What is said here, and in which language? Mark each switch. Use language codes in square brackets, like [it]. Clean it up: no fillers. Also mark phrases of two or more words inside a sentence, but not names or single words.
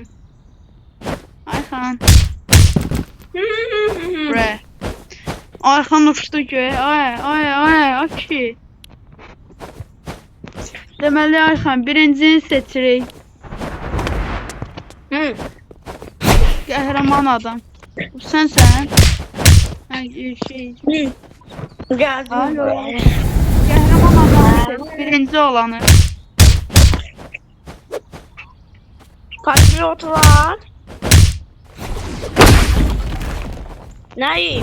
[az] Ayxan. Bre. Ayxan uçdu göğe. Ay ki. Deməli Ayxan birincini seçirik. Qəhrəman adam. Bu sənsən. Şey. [tr] Geldim. [az] Alo. Qəhrəman adam seç. Birinci olanı. [tr] Kaç pilot var? Neyi?